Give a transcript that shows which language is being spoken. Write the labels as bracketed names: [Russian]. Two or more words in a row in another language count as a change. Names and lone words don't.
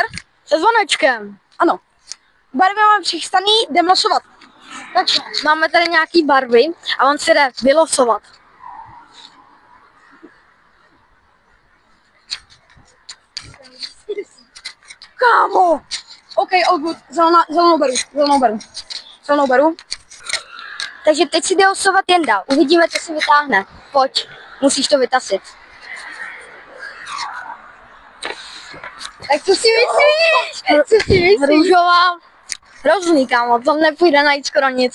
[Czech] Se zvonečkem. Ano. Barvy máme přichystaný, jdeme losovat. Takže máme tady nějaký barvy a on si jde vylosovat. Kámo! [English] OK, all good. [Czech] Zelenou beru. Takže teď si jde losovat Jenda. Uvidíme, co si vytáhne. Pojď, musíš to vytasit. Tak co si myslíš? Růžová. Hrozný, kámo, to nepůjde najít skoro nic.